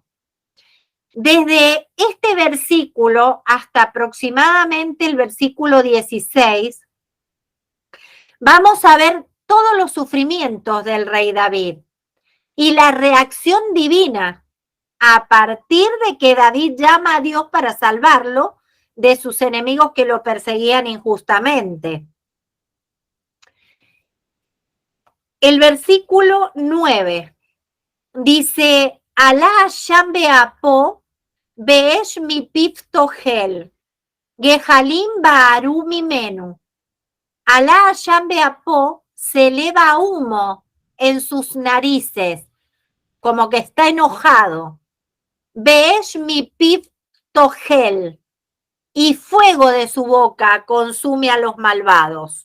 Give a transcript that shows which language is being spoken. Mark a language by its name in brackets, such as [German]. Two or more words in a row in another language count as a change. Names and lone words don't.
[Spanish] Desde este versículo hasta aproximadamente el versículo 16, vamos a ver todos los sufrimientos del rey David y la reacción divina a partir de que David llama a Dios para salvarlo de sus enemigos que lo perseguían injustamente. El versículo 9 dice, [Hebrew] עלה השם באפו באש מ פיו תאכל גחלים בערו ממנו. עלה השם באפו, [Spanish] se eleva humo en sus narices, como que está enojado. [Hebrew] באש מ פיו תאכל, [Spanish] y fuego de su boca consume a los malvados.